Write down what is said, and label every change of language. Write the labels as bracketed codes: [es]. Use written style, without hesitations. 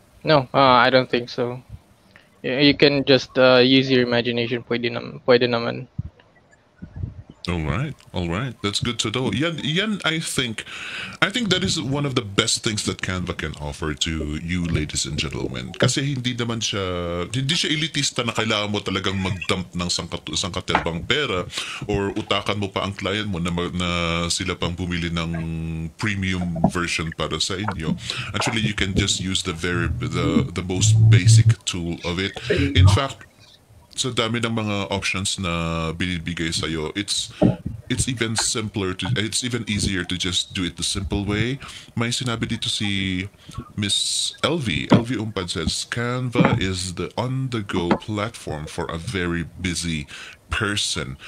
[en] No, I don't think so. You can just use your imagination. [tl] Pwede naman. [en] All right. That's good to know. Yan, I think that is one of the best things that Canva can offer to you, ladies and gentlemen. [tl] Kasi hindi siya elitista na kailangan mo talagang mag-dump ng sangkatebang pera or utakan mo pa ang client mo na sila pang bumili ng premium version para sa inyo. [en] Actually, you can just use the most basic tool of it. In fact, so [tl] dami ng mga options na binibigay sa'yo, [en] it's even it's even easier to just do it the simple way. [tl] May sinabi dito si [en] Miss LV Umpad says, Canva is the on-the-go platform for a very busy person.